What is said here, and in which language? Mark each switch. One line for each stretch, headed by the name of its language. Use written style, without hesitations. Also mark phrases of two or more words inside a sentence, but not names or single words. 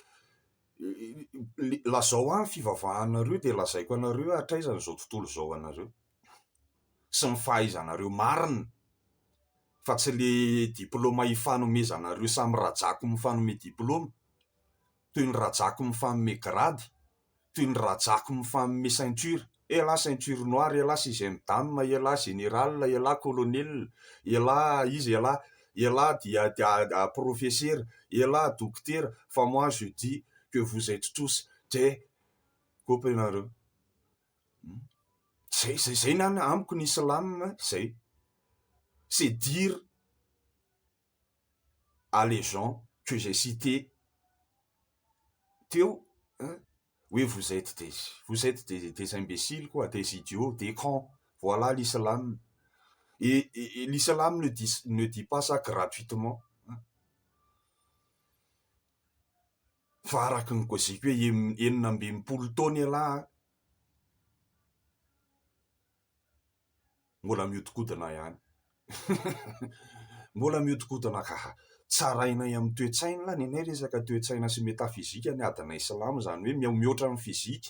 Malagasy: lazao any fivavahanareo dia lazaiko anareo hatraizany izao tontolo izao anareo sy ny fahaizanareo marina, fa tsy le diplôma hifanomezanareo samy rajako mifanome diplôma, toy ny rajako mifanome grady, toy ny rajako mifanome ceinture. Ela
French: ceinture noire,
Malagasy: ela
French: sixième dame,
Malagasy: ela général, ela colonel, ela izy, ela dia professeur, ela docteur.
French: Fa moi je dis que vous êtes tous des copainareo.
Malagasy: Zay nany amiko ny islam zay.
French: C'est dire à les gens que j'ai cités teo, oui, vous êtes des imbéciles, quoi, des idiots, des cons. Voilà l'islam. Et l'islam ne dit pas ça gratuitement.
Malagasy: Fa araky ny koziko hoe enina amby enimpolo taona ialahy mbola miodikodina ihany. Mbola miodikodina ka tsarainay amin'ny toe-tsaina lany anay resaka toe-tsaina sy metafizika ny adina islam, zany hoe mihoatra amin'ny fizika.